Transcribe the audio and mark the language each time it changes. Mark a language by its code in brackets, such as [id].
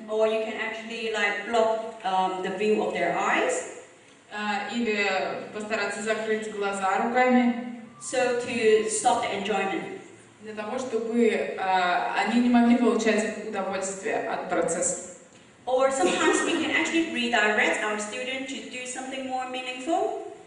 [en] or you can actually like block the view of their eyes. [ru] Или постараться закрыть глаза руками, [en] So to stop the enjoyment. [ru] для того, чтобы они не могли получать удовольствие от процесса. [en] Or sometimes we can actually redirect our student to do something more meaningful.